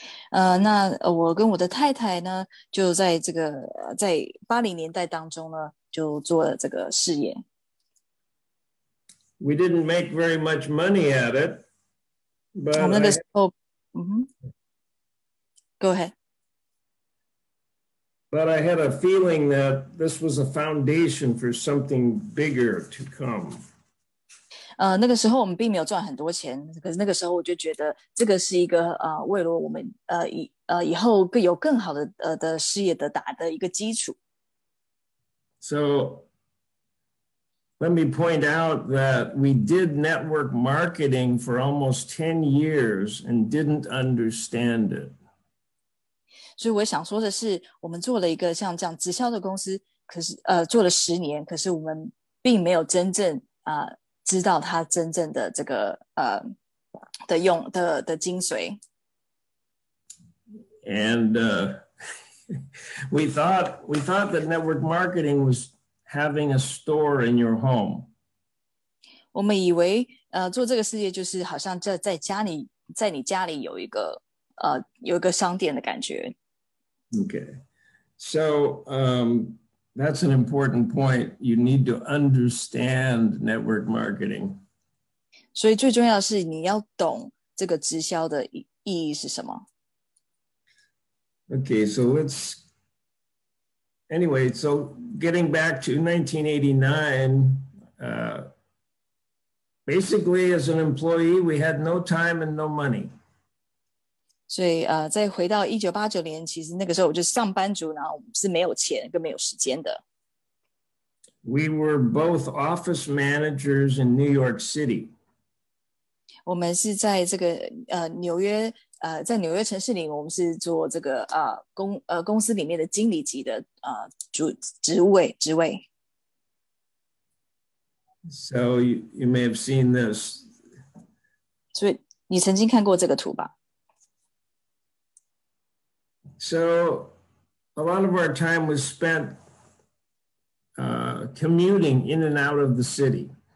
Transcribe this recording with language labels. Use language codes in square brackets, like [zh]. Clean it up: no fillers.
[zh] 那我跟我的太太呢，就在这个在80年代当中呢，就做了这个事业。 [en] We didn't make very much money at it, but [zh] 我们那个时候， [en] Go ahead. But I had a feeling that this was a foundation for something bigger to come. [zh] 那个时候我们并没有赚很多钱，可是那个时候我就觉得这个是一个为了我们以后有更好的事业的打的一个基础。 [en] So let me point out that we did network marketing for almost 10 years and didn't understand it. [zh] 所以我想说的是，我们做了一个像这样直销的公司，可是做了10年，可是我们并没有真正知道它真正的这个的精髓。 [en] And we thought that network marketing was having a store in your home. [zh] 我们以为做这个事业就是好像在你家里有一个商店的感觉。 [en] Okay, so that's an important point. You need to understand network marketing. [zh] 所以最重要的是你要懂这个直销的意义是什么。 [en] Okay, so so getting back to 1989, basically as an employee, we had no time and no money. [zh] 所以再回到1989年，其实那个时候我就是上班族，然后我们是没有钱跟没有时间的。 [en] We were both office managers in New York City. [zh] 我们是在这个纽约在纽约城市里，我们是做这个公司里面的经理级的职位。 [en] So you may have seen this. [zh] 所以你曾经看过这个图吧？ [en] So a lot of our time was spent commuting in and out of the city.